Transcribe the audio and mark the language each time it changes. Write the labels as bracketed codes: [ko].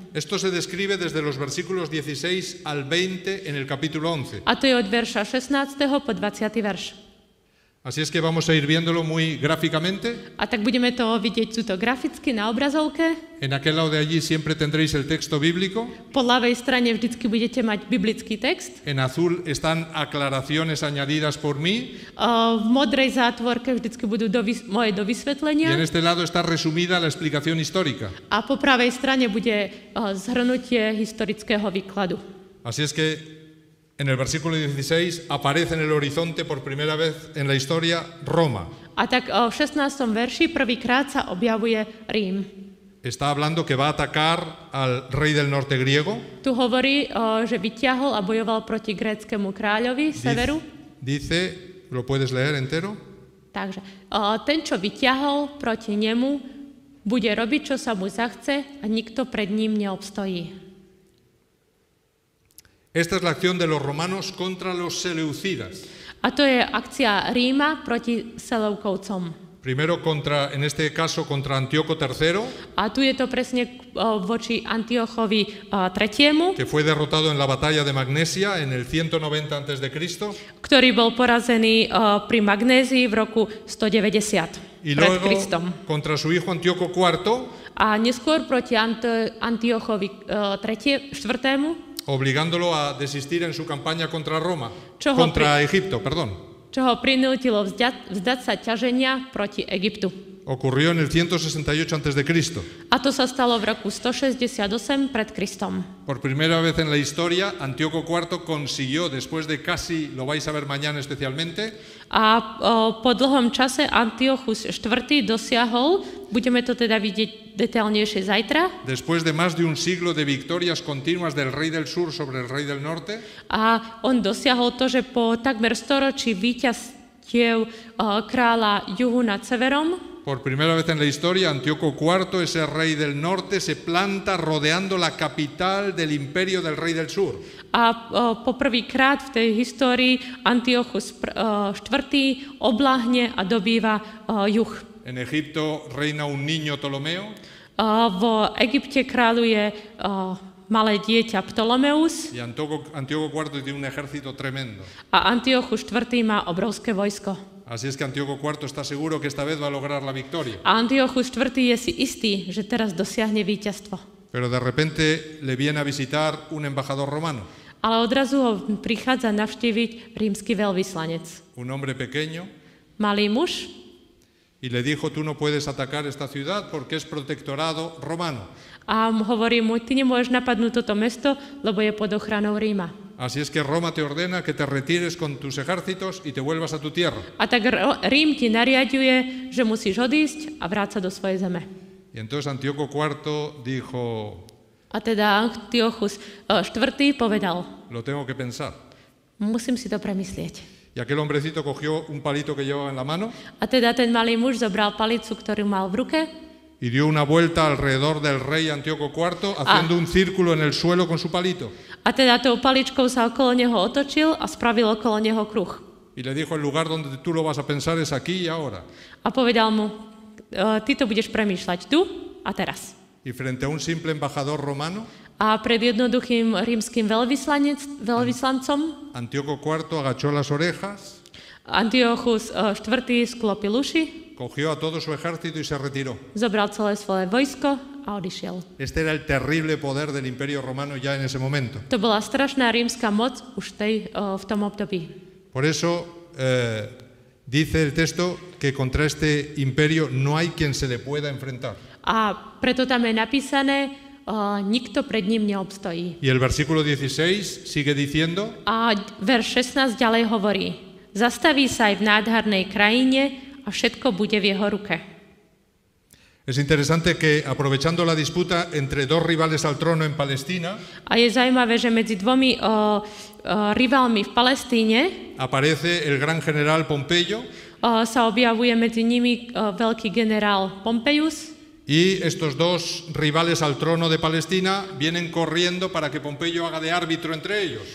[es] Esto se describe desde los versículos 16 al 20 en el capítulo 11. [sk] A to je od verša 16. po 20. verš. [es] Así es que vamos a ir viéndolo muy gráficamente. [sk] A tak budeme to vidieť tuto graficky na obrazovke. [es] En aquel lado de allí siempre tendréis el texto bíblico. [sk] Po ľavej strane vždycky budete mať biblický text. [es] En azul están aclaraciones añadidas por mí. [sk] V modrej zátvorke vždycky budú moje [es] Y [sk] dovysvetlenia. [es] en este lado está resumida la explicación histórica. [sk] A po pravej strane bude zhrnutie historického výkladu. [es] Así es que En el versículo 16 aparece en el horizonte por primera vez en la historia Roma. [sk] A tak v 16. verši prvýkrát sa objavuje Rím. [es] Está hablando que va a atacar al rey del norte griego. [sk] Tu hovorí, že vyťahol a bojoval proti gréckemu kráľovi severu. [es] Dice, ¿lo puedes leer entero? [sk] Takže ten, čo vyťahol proti nemu, bude robiť, čo sa mu zachce a nikto pred ním neobstojí. [es] Esta es la acción de los romanos contra los seleucidas. [sk] A to je akcia Ríma proti Seleukóvcom. [es] Primero en este caso contra Antíoco III, [sk] A tu je to presne voči Antiochovi III, [es] que fue derrotado en la batalla de Magnesia en el 190 a.C. [sk] ktorý bol porazený pri Magnézii v roku 190 [es] Y [sk] pred [es] luego [sk] Kristom. [es] contra su hijo Antíoco IV, [sk] A neskôr proti Antiochovi IV, [es] obligándolo a desistir en su campaña contra [sk] Čoho [es] Egipto, [sk] čo ho prinútilo vzdať sa ťaženia proti Egyptu. [es] Ocurrió en el 168 a.C. [sk] A to sa stalo v roku 168 pred Kristom. [es] Por primera vez en la historia, Antíoco IV consiguió, después de casi, lo vais a ver mañana especialmente, [sk] A po dlhom čase Antiochus IV dosiahol, budeme to teda vidieť detailnejšie zajtra, [es] después de más de un siglo de victorias continuas del rey del sur sobre el rey del norte, [sk] a on dosiahol to, že po takmer storočí víťazstiev kráľa juhu nad severom, [es] por primera vez en la historia, Antíoco IV, ese rey del norte, se planta rodeando la capital del imperio del rey del sur. [sk] a poprvýkrát v tej histórii Antiochus IV obláhne a dobýva juh. [es] En Egipto reina un niño Ptolomeo. [sk] V Egypte kráľuje malé dieťa Ptolomeus [es] Y Antíoco IV tiene un ejército tremendo. [sk] a Antiochus IV má obrovské vojsko. [es] Así es que Antíoco IV está seguro que esta vez va a lograr la victoria. [sk] A Antiochus IV je si istý, že teraz dosiahne víťazstvo. [es] Pero de repente le viene a visitar un embajador romano, [sk] Ale odrazu ho prichádza navštíviť rímsky veľvyslanec. [es] un hombre pequeño, [sk] Malý muž [es] y le dijo, tú no puedes atacar esta ciudad porque es protectorado romano. [sk] a hovorí mu, ty nemôžeš napadnúť toto mesto, lebo je pod ochranou Ríma. [es] Así es que Roma te ordena que te retires con tus ejércitos y te vuelvas a tu tierra. [sk] A tak Rím ti nariaďuje, že musíš odísť a vráť sa do svojej zeme. [es] Y entonces Antíoco IV dijo, [sk] A teda Antiochus IV povedal, [es] lo tengo que pensar. [sk] musím si to premyslieť. [es] Y aquel hombrecito cogió un palito que llevaba en la mano [sk] A teda ten malý muž zobral palicu, ktorú mal v ruke [es] y dio una vuelta alrededor del rey Antíoco IV haciendo un círculo en el suelo con su palito. [sk] a teda tou paličkou sa okolo neho otočil a spravil okolo neho kruh. [es] Y le dijo, el lugar donde tú lo vas a pensar es aquí y ahora. [sk] A povedal mu, ty to budeš premýšľať tu a teraz. [es] Y frente a un simple embajador romano, [sk] A pred jednoduchým rímskym veľvyslancom [es] Antíoco IV agachó las orejas, [sk] Antiochus IV sklopil uši, [es] cogió a todo su ejército y se retiró. [sk] zobral celé svoje vojsko a odišiel. [es] Este era el terrible poder del imperio romano ya en ese momento. [sk] To bola strašná rímska moc už v tom období. [es] Por eso dice el texto que contra este imperio no hay quien se le pueda enfrentar. [sk] A preto tam je napísané, nikto pred ním neobstojí. [es] Y el versículo 16 sigue diciendo, [sk] A verš 16 ďalej hovorí, zastaví sa aj v nádhernej krajine a všetko bude v jeho ruke. [es] es interesante que aprovechando la disputa entre dos rivales al trono en Palestina, [sk] A je zaujímavé, že medzi dvomi rivalmi v Palestíne [es] aparece el gran general Pompeyo [sk] sa objavuje medzi nimi veľký generál Pompejus [es] y estos dos rivales al trono de Palestina vienen corriendo para que Pompeyo haga de árbitro entre ellos.